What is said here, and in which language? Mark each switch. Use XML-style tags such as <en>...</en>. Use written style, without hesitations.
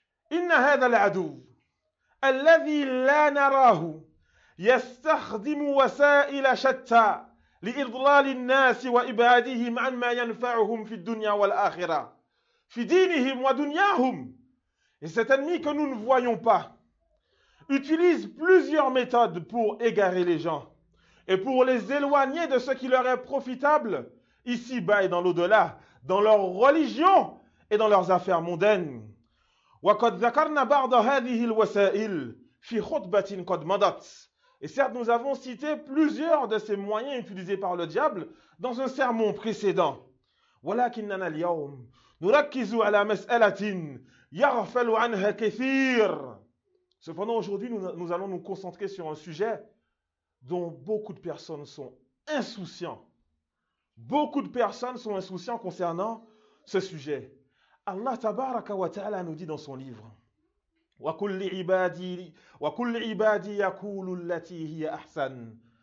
<ar>Inna hadha al-adu الذي لا نراه يستخدم وسائل شتى لإضلال الناس وإبعادهم عن ما ينفعهم في الدنيا والآخرة في دينهم ودنياهم.</ar> <fr>Et cet ennemi que nous ne voyons pas utilise plusieurs méthodes pour égarer les gens et pour les éloigner de ce qui leur est profitable ici-bas et dans l'au-delà, dans leur religion et dans leurs affaires mondaines.</fr> <ar>وقد ذكرنا بعض هذه الوسائل في خطبة قد مضت.</ar> <fr>Et certes, nous avons cité plusieurs de ces moyens utilisés par le diable dans un sermon précédent.</fr> <ar>ولكننا اليوم نركز على مسألة يغفل عنها كثير.</ar> <fr>Cependant, aujourd'hui, nous allons nous concentrer sur un sujet dont beaucoup de personnes sont insouciants. Beaucoup de personnes sont insouciants concernant ce sujet. Allah tabaraka wa ta'ala nous dit dans son livre</fr> <ar>وَكُلِّ عِبَادِي يَقُولُ الَّتِي هِيَ أَحْسَنُ.</ar>